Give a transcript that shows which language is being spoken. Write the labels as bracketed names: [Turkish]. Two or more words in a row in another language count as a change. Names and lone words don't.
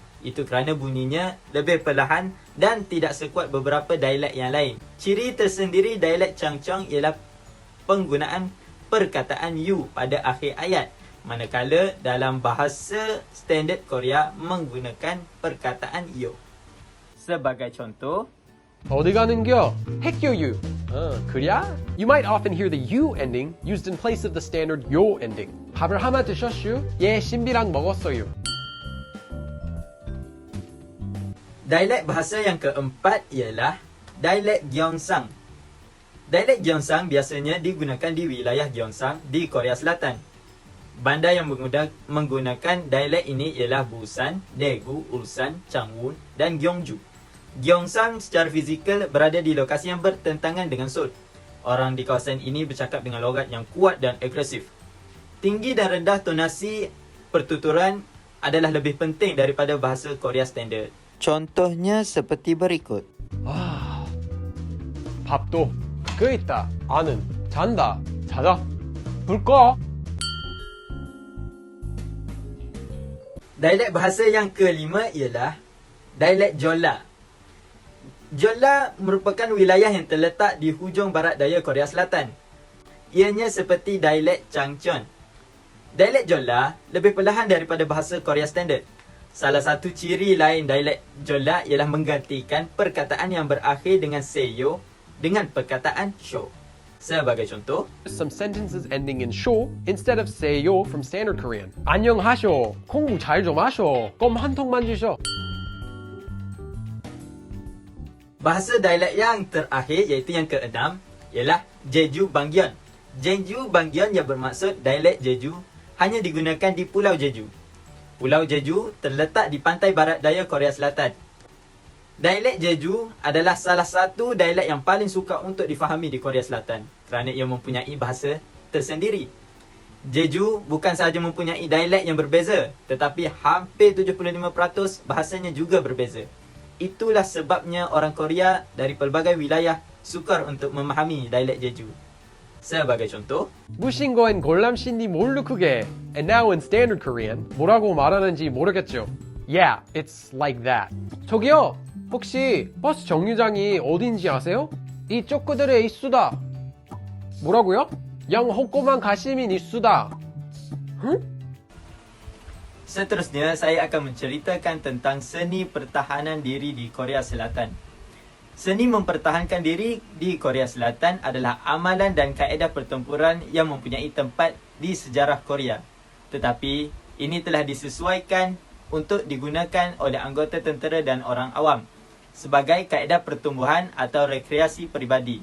[Malay] Itu kerana bunyinya lebih perlahan dan tidak sekuat beberapa dialek yang lain. Ciri tersendiri dialek Chungcheong ialah penggunaan perkataan you pada akhir ayat. Manakala dalam bahasa standard Korea menggunakan perkataan yo. Sebagai contoh, [Korean] 어디 가는겨? 핵교유. 그래? [English] You might often hear the you ending used in place of the standard yo ending. [Korean] 밥을 하나 드셨슈? 예, 신비랑 먹었어요. [Malay] dialek bahasa yang keempat ialah dialek Gyeongsang. Dialek Gyeongsang biasanya digunakan di wilayah Gyeongsang di Korea Selatan. Bandar yang menggunakan dialek ini ialah Busan, Daegu, Ulsan, Changwon dan Gyeongju. Gyeongsang secara fizikal berada di lokasi yang bertentangan dengan Seoul. Orang di kawasan ini bercakap dengan logat yang kuat dan agresif. Tinggi dan rendah tonasi pertuturan adalah lebih penting daripada bahasa Korea standard. Contohnya seperti berikut. [Korean] 아, 밥도 그 있다. 아는 잔다. 자자. 불 꺼. [Malay] Dialek bahasa yang kelima ialah dialek Jeolla. Jeolla merupakan wilayah yang terletak di hujung barat daya Korea Selatan. Ianya seperti dialek Chungcheong. Dialek Jeolla lebih perlahan daripada bahasa Korea standard. Salah satu ciri lain dialek Jeolla ialah menggantikan perkataan yang berakhir dengan seyo dengan perkataan sho. Sebagai contoh, [English] Some sentences ending in sho instead of seyo from standard Korean. [Korean] 안녕하쇼. 공부 잘 좀 하쇼. 껌 한 통만 주쇼. [Malay] bahasa dialek yang terakhir iaitu yang keenam ialah Jeju Banggeon. Jeju Banggeon yang bermaksud dialek Jeju hanya digunakan di Pulau Jeju. Pulau Jeju terletak di pantai barat daya Korea Selatan. Dialek Jeju adalah salah satu dialek yang paling sukar untuk difahami di Korea Selatan kerana ia mempunyai bahasa tersendiri. Jeju bukan sahaja mempunyai dialek yang berbeza, tetapi hampir 75% bahasanya juga berbeza. Itulah sebabnya orang Korea dari pelbagai wilayah sukar untuk memahami dialek Jeju. Sebagai contoh, [Korean] 무신거엔 골람신디 몰루 크게. [English] And now in standard Korean, [Korean] 뭐라고 말하는지 모르겠죠. [English] Yeah, it's like that. [Korean] 저기요, 혹시 버스 정류장이 어딘지 아세요? 이 쪼끄들의 있수다. 뭐라고요? 양 호꼬만 가시민 있수다. 응? [Malay] seterusnya saya akan menceritakan tentang seni pertahanan diri di Korea Selatan. Seni mempertahankan diri di Korea Selatan adalah amalan dan kaedah pertempuran yang mempunyai tempat di sejarah Korea. Tetapi ini telah disesuaikan untuk digunakan oleh anggota tentera dan orang awam sebagai kaedah pertumbuhan atau rekreasi peribadi.